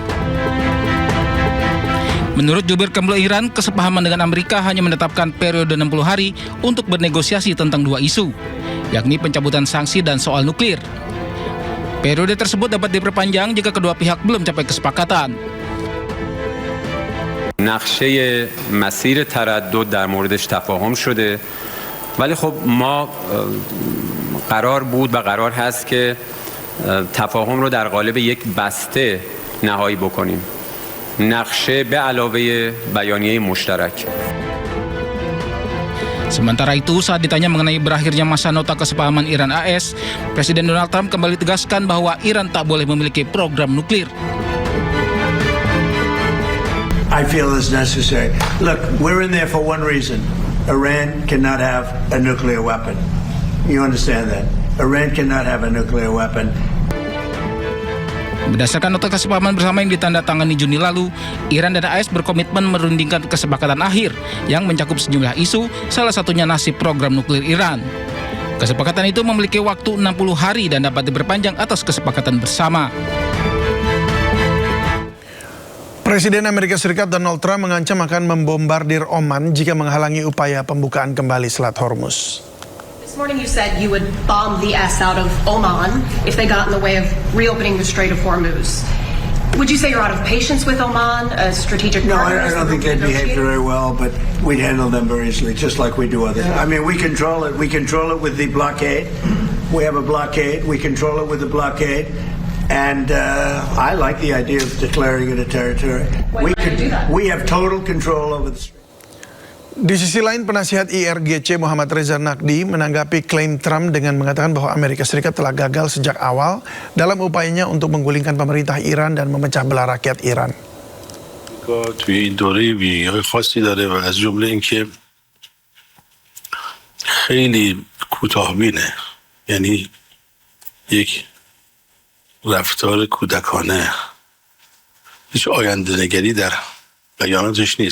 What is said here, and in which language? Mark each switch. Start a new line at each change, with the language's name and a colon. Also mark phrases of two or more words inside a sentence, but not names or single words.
Indonesian: Menurut jubir Kemlu Iran, kesepahaman dengan Amerika hanya menetapkan periode 60 hari untuk bernegosiasi tentang 2 isu, yakni pencabutan sanksi dan soal nuklir. Periode tersebut dapat diperpanjang jika kedua pihak belum capai kesepakatan.
Persian: نقشه مسیر تردد در موردش تفاهم شده ولی خب ما قرار بود و قرار هست که تفاهم رو در قالب یک بسته نهایی بکنیم نقشه به علاوه بیانیه مشترک.
Indonesian: Sementara itu, saat ditanya mengenai berakhirnya masa nota kesepahaman Iran-AS, Presiden Donald Trump kembali tegaskan bahwa Iran tak boleh memiliki program nuklir.
English: I feel it's necessary. Look, we're in there for one reason. Iran cannot have a nuclear weapon. You understand that? Iran cannot have a nuclear weapon. Berdasarkan nota kesepahaman bersama yang ditandatangani Juni lalu, Iran dan AS berkomitmen merundingkan kesepakatan akhir yang mencakup sejumlah isu, salah satunya nasib program nuklir Iran. Kesepakatan itu memiliki waktu 60 hari dan dapat diperpanjang atas kesepakatan bersama. Presiden Amerika Serikat Donald Trump mengancam akan membombardir Oman jika menghalangi upaya pembukaan kembali Selat Hormuz. This morning you said you would bomb the ass out of Oman if they got in the way of reopening the Strait of Hormuz. Would you say you're out of patience with Oman, a strategic partner? No, I don't think they'd behave very well, but we'd handle them very easily, just like we do others. I mean, we control it. We control it with the blockade. We have a blockade. We control it with the blockade. And I like the idea of declaring it a territory. We have total control over the strait.
Indonesian: Di sisi lain, penasihat IRGC Muhammad Reza Naqdi menanggapi klaim Trump dengan mengatakan bahwa Amerika Serikat telah gagal sejak awal dalam upayanya untuk menggulingkan pemerintah Iran dan memecah belah rakyat Iran.
Persian: توی این دوره ویژگی‌های خاصی داره و از جمله اینکه خیلی کوتاه‌بینه، یعنی یک رفتار کودکانه، هیچ آینده نگری در بیاناتش نیست.